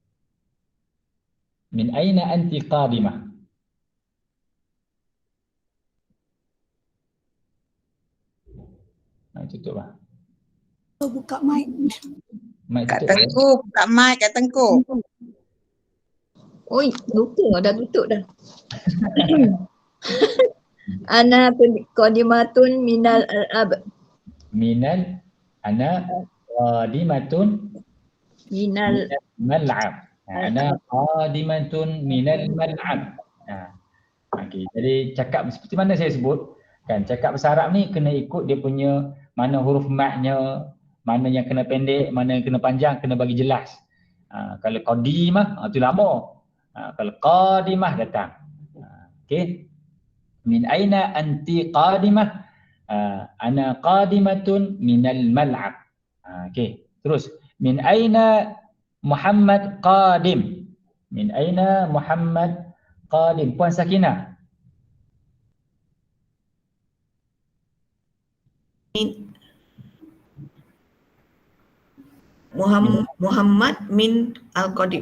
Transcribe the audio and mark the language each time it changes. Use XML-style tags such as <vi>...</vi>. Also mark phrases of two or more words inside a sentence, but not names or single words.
<ar>من أين أنتِ قادمة?</ar> <ms>Tutup lah. Buka mic. Mic Kak tutup. Tengku, buka mic Kak Tengku. Oi, lupa dah tutup dah.</ms> <ar>أنا قادمة من الأب. من ال أنا قادمة Minal mal'ab. أنا قادمة من الملعب.</ar> <ms>Okey, jadi cakap seperti mana saya sebut, kan cakap bahasa Arab ni kena ikut dia punya mana huruf matnya, mana yang kena pendek, mana yang kena panjang, kena bagi jelas. Kalau qadimah tu lama. Kalau qadimah datang.</ms> <ar>Okey. من أين أنتِ قادمة? أنا قادمة من الملعب.</ar> <ms>Okey.</ms> <ar>Terus من أين محمد قادم? من أين محمد قادم?</ar> <ms>Puan Sakinah.</ms> <ar>محمد من القديم.</ar>